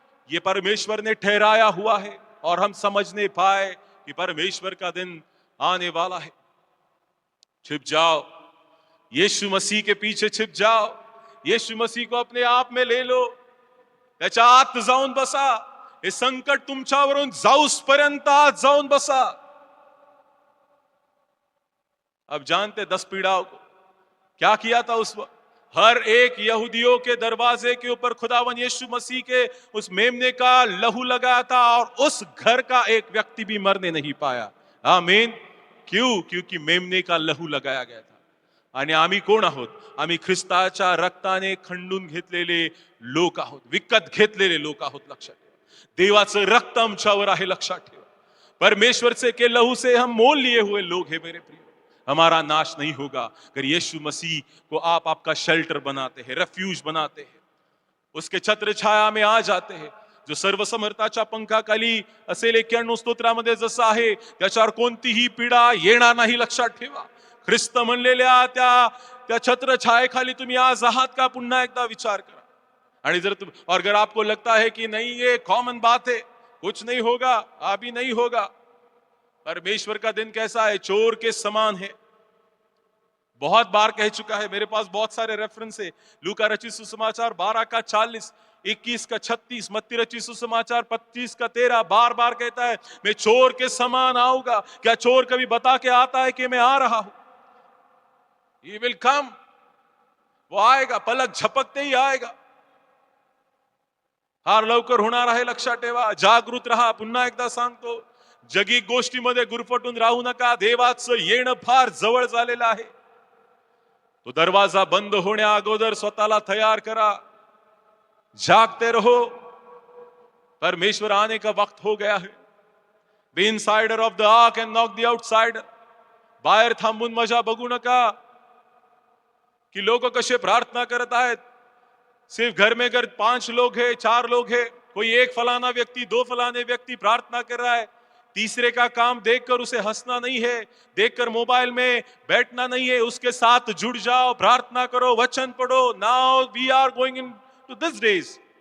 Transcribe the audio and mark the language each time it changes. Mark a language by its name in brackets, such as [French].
[Hindi] ये परमेश्वर ने ठहराया हुआ है, और हम समझने पाए कि परमेश्वर का दिन आने वाला है. छिप जाओ, यीशु मसीह के पीछे छिप जाओ, यीशु मसीह को अपने आप में ले लो, [Marathi] त्याच्या आत जाऊन बसा. हे संकट तुमच्यावरून जाऊस पर्यंत आत जाऊन बसा. [Hindi] अब जानते 10 पीड़ाओं को क्या किया था उस वक्त. हर एक यहूदियों के दरवाजे के ऊपर खुदावन यीशु मसीह के उस मेमने का लहू लगाया था और उस घर का एक व्यक्ति भी मरने नहीं पाया. आमीन. क्यों? क्योंकि मेमने का लहू लगाया गया था. [Marathi] आणि आम्ही कोण आहोत? आम्ही ख्रिस्ताच्या रक्ताने खंडून घेतलेले लोक आहोत, विकत घेतलेले लोक आहोत. लक्षात ठेवा, देवाचं रक्त आमच्यावर आहे. लक्षात ठेवा, [Hindi] परमेश्वर से के लहू से हम मोल लिए हुए लोग हैं मेरे प्रिय. हमारा नाश नहीं होगा अगर यीशु मसीह को आप आपका शेल्टर बनाते हैं, रेफ्यूज बनाते हैं, उसके छत्र छाया में आ जाते हैं. [Marathi] जो सर्वसमर्थाच्या पंखाखाली असेल 91 स्तोत्रामध्ये जसं आहे, त्याच्यावर कोणतीही पीडा येणार नाही. लक्षात ठेवा, ख्रिस्त म्हणलेल्या त्या छत्र छायेखाली तुम्ही आज आहात का? पुन्हा एकदा विचार करा. आणि जर [Hindi] और अगर आपको लगता है कि नहीं ये कॉमन बात है, कुछ नहीं होगा, अभी नहीं होगा, परमेश्वर का दिन कैसा है? चोर के समान है. बहुत बार कह चुका है, मेरे पास बहुत सारे रेफरेंस है. लूका रचित सुसमाचार 12 का 40, 21 का 36, मत्ती रचित सुसमाचार 25 का 13 बार बार कहता है मैं चोर के समान आऊंगा. क्या चोर कभी बता के आता है कि मैं आ रहा हूं? [English] He will come. [Hindi] वो आएगा, पलक झपकते ही आएगा. [Marathi] हार लवकर होणार आहे. लक्षात ठेवा, जागृत राहा. पुन्हा एकदा सांगतो, जगी गोष्टीमध्ये गुरफटून राहू नका. देवाचं येणं फार जवळ झालेलं आहे. तो दरवाजा बंद होण्या अगोदर स्वतःला तैयार करा. [Hindi] जागते रहो, परमेश्वर आने का वक्त हो गया है. [English] Be insider of the ark and knock the outsider. [Marathi] बाहेर थांबून मजा बघू नका कि लोग कसे प्रार्थना करत आहेत. [Hindi] सिर्फ घर में अगर 5 लोग हैं, 4 लोग हैं, कोई एक फलाना व्यक्ति, 2 फलाने व्यक्ति प्रार्थना कर रहा है, तीसरे का काम देखकर उसे हंसना नहीं है, देखकर मोबाइल में बैठना नहीं है. उसके साथ जुड़ जाओ, प्रार्थना करो, वचन पढ़ो. [English] Now we are going into this days.